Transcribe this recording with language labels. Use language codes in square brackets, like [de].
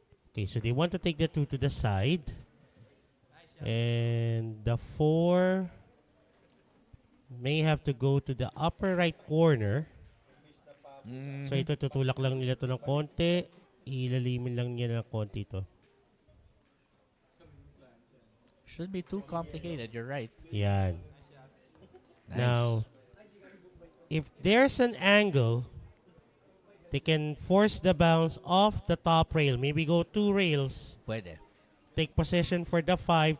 [en] Okay, so they want to take the 2 to the side. And the 4 may have to go to the upper right corner. [tl] So ito, tutulak lang nila to ng konti. Ilalimin lang niya ng konti ito. [en] Shouldn't be too complicated, you're right. [tl] Yan. [en] Nice. Now, if there's an angle, they can force the bounce off the top rail. Maybe go 2 rails. [tl] Pwede. [en] Take possession for the 5.